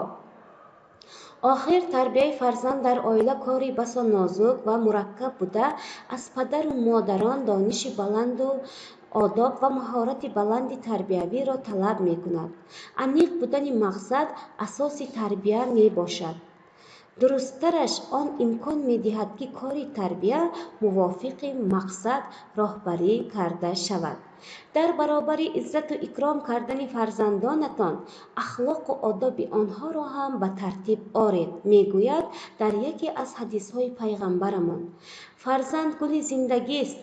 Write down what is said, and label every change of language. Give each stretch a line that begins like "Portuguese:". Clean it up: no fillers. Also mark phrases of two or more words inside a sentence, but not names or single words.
Tajik: охир, тарбияи фарзанд дар оила кори басо нозук ва мураккаб буда, аз падару модарон дониши баланду одоб ва маҳорати баланди тарбиявиро талаб мекунад. аниқ будани мақсад асоси тарбия мебошад. Дурустараш он имкон медиҳад, ки кори тарбия мувофиқи мақсад роҳбарӣ карда шавад. Дар баробари иззат ва икром кардани фарзандонатон ахлоқ ва одоби онҳоро ҳам ба тартиб оред. Мегӯяд дар яке аз ҳадисҳои пайғамбарамон: Фарзанд гули зиндагӣ аст.